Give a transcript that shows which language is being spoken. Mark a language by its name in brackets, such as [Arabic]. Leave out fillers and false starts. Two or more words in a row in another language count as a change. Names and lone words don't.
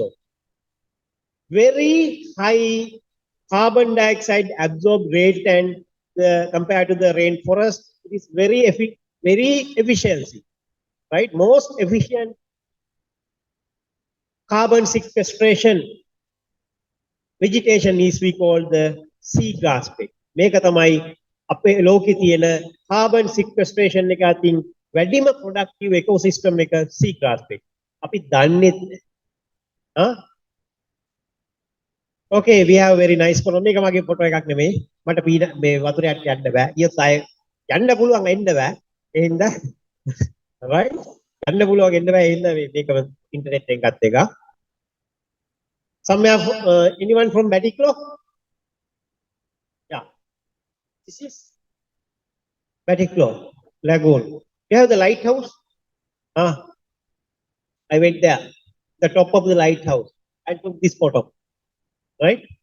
[English] Very high carbon dioxide absorb rate and compared to the rainforest, it is very efficiency, right? Most efficient carbon sequestration vegetation is we call the seagrass bed. [Sinhala] මේක තමයි අපේ ලෝකේ තියෙන [English] carbon sequestration [Sinhala] එක අතින් වැඩිම [English] productive ecosystem [Sinhala] එක [English] seagrass bed. [Sinhala] අපි දන්නේ නැහැ. [English] Okay, we have very nice photo. [Sinhala] මේක මගේ ෆොටෝ එකක් නෙමෙයි. මට මේ වතුරට යන්න බෑ. ඊයත් අය යන්න පුළුවන් එන්න බෑ. ඒ හින්දා right? යන්න පුළුවන් එන්න බෑ. ඒ හින්දා මේක ඉන්ටර්නෙට් එකෙන් ගත්ත එක. [English] Somewhere, anyone from Batiklo? Yeah. This is Batiklo Lagoon. You have the lighthouse? I went there, the top of the lighthouse. I took this photo, right?